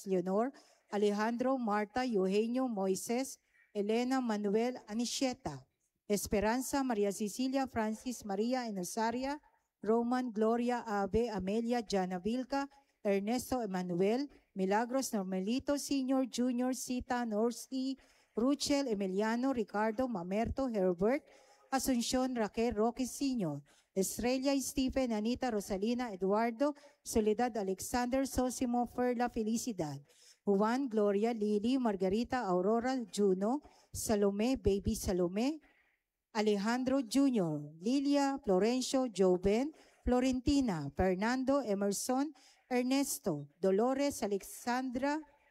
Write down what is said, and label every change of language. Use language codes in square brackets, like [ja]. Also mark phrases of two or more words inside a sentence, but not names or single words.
[es] Leonor, Alejandro, Marta, Eugenio, Moises, Elena, Manuel, Anisieta, Esperanza, Maria Cecilia, Francis, Maria, Enosaria, Roman, Gloria, Abe, Amelia, Jana Vilca, Ernesto, Emanuel, Milagros, Normelito, Senior, Junior, Sita, Norski, Ruchel, Emiliano, Ricardo, Mamerto, Herbert, Asuncion, Raquel, Roque Sr., Estrella, Stephen, Anita, Rosalina, Eduardo, Soledad, Alexander, Sosimo, Ferla, Felicidad, Juan, Gloria, Lily, Margarita, Aurora, Juno, Salome, Baby Salome, Alejandro Jr., Lilia, Florencio, Joven, Florentina, Fernando, Emerson, Ernesto, Dolores, Alexandra,